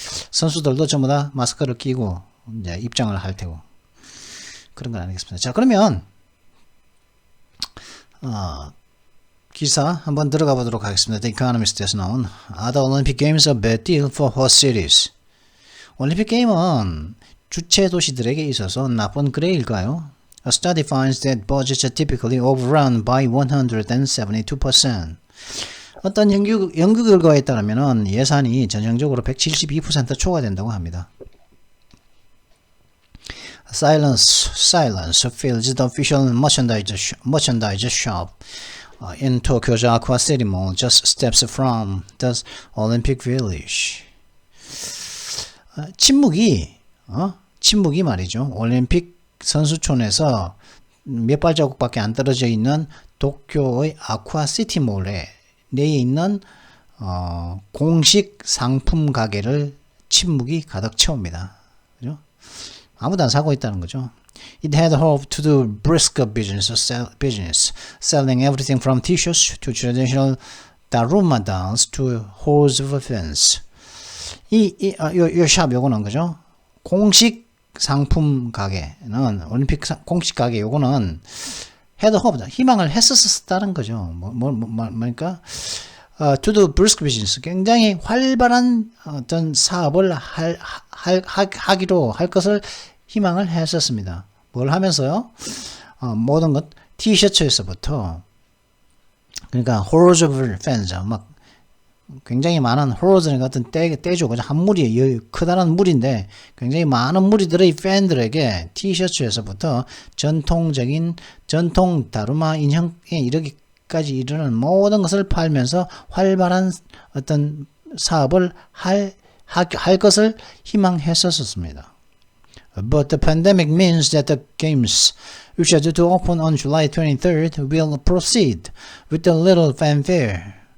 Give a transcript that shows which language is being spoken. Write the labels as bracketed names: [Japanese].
[Korean] 선수들도 전부 다 마스크를 끼고 이제 입장을 할 테고 그런 건 아니겠습니다. 자, 그러면 기사 한번 들어가 보도록 하겠습니다. [English] The Economist [Korean] 에서 나온 [English] Are the Olympic Games a bad deal for host cities? [Korean] 올림픽 게임은 주최 도시들에게 있어서 나쁜 거래일까요? [English] A study finds that budgets are typically overrun by 172%. [Korean] 어떤 연구 결과에 따르면 예산이 전형적으로 172% 초과된다고 합니다. [English] Silence fills the official merchandise shop in Tokyo's Aqua City Mall, just steps from the Olympic Village. [Korean] 침묵이 말이죠. 올림픽 선수촌에서 몇 발자국밖에 안 떨어져 있는 도쿄의 아쿠아 시티 몰에 내에 있는 공식 상품 가게를 침묵이 가득 채웁니다. 그죠? 아무도 안 사고 있다는 거죠. [English] It had hoped to do brisk business, selling everything from t-shirts to traditional daruma dolls to hose of fans. [Korean] 요 샵 요거는 그죠? 공식 상품 가게는 올림픽 공식 가게 요거는 [English] had hoped, [Korean] 희망을 했었다는 거죠. 뭐니까 [English] to do brisk business, [Korean] 굉장히 활발한 어떤 사업을 하기로 할 것을 희망을 했었습니다. 뭘 하면서요? 모든 것 티셔츠에서부터, 그러니까 [English] hordes of fans, [Korean] 굉장히 많은 hordes 같은 떼죠. 그냥 한 무리, 커다란 무리인데 굉장히 많은 무리들의 팬들에게 티셔츠에서부터 전통 다루마 인형에 이르기까지 이르는 모든 것을 팔면서 활발한 어떤 사업을 할 것을 희망했었습니다. [English] But the pandemic means that the games, which are due to open on July 23rd, will proceed with a little fanfare.